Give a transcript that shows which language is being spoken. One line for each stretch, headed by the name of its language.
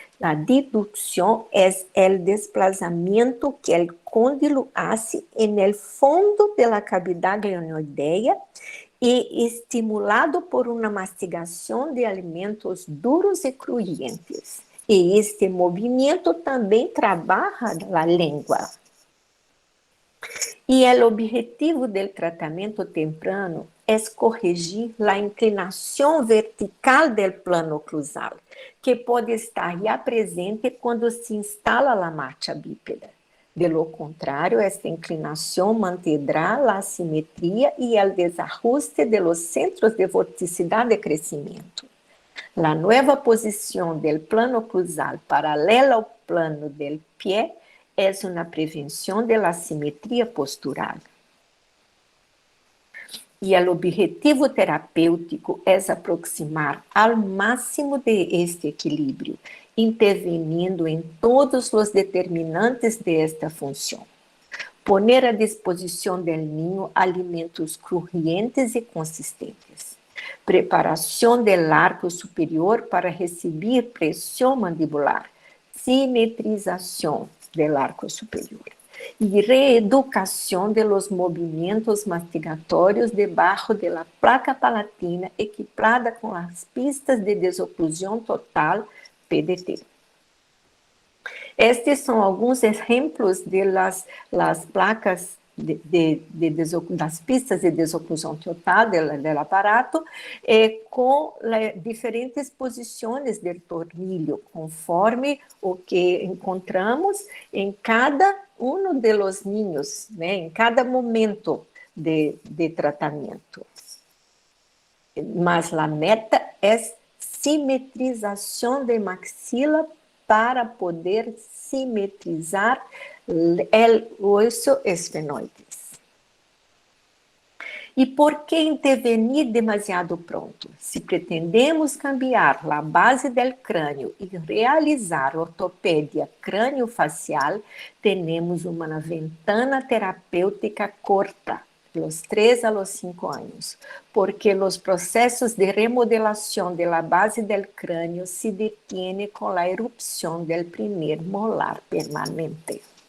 Portuguese: A dedução é o desplazamento que o cóndilo hace no fundo da cavidade glenoidea e estimulado por uma mastigação de alimentos duros e crujientes. E este movimento também trabalha a língua. E o objetivo do tratamento temprano
Spanish: es corregir la inclinación vertical del plano oclusal, que puede estar ya presente cuando se instala la marcha bípeda. De lo contrario, esta inclinación mantendrá la asimetría y el desajuste de los centros de vorticidad de crecimiento. La nueva posición del plano oclusal paralela al plano del pie es una prevención de la asimetría postural.
Portuguese: E o objetivo terapêutico é aproximar ao máximo de este equilíbrio, intervenindo em todos os determinantes de esta função. Poner à disposição do ninho alimentos crujientes e consistentes. Preparação do arco superior para receber pressão mandibular. Simetrização do arco superior.
Spanish: Y reeducación de los movimientos mastigatorios debajo de la placa palatina equipada con las pistas de desoclusión total, PDT.
Portuguese: Estes são alguns exemplos de las placas das pistas de desoclusão total do aparato, com diferentes posições do tornillo, conforme o que encontramos em cada um de los niños, né, em cada momento de tratamento. Mas a meta é simetrização de maxila para poder simetrizar o osso esfenoides. E por que intervenir demasiado pronto? Se pretendemos cambiar a base do crânio e realizar ortopedia crânio-facial, temos uma ventana terapêutica corta, dos 3 a los 5 anos, porque os processos de remodelação da base do crânio se detêm com a erupção do primeiro molar permanente.